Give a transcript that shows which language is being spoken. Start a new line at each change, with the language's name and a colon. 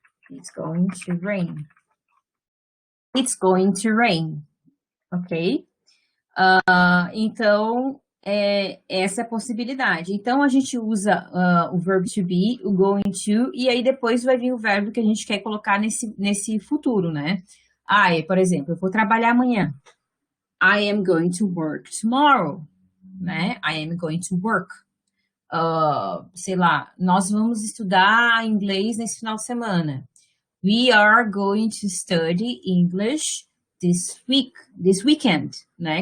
English: It's going to rain. It's going to rain, ok?
Portuguese: Então, essa é a possibilidade. Então, a gente usa o verbo to be, o going to, e aí depois vai vir o verbo que a gente quer colocar nesse futuro, né? Por exemplo, eu vou trabalhar amanhã.
English: I am going to work tomorrow, né? I am going to work.
Portuguese: Sei lá, nós vamos estudar inglês nesse final de semana. We are going to study English this weekend, né?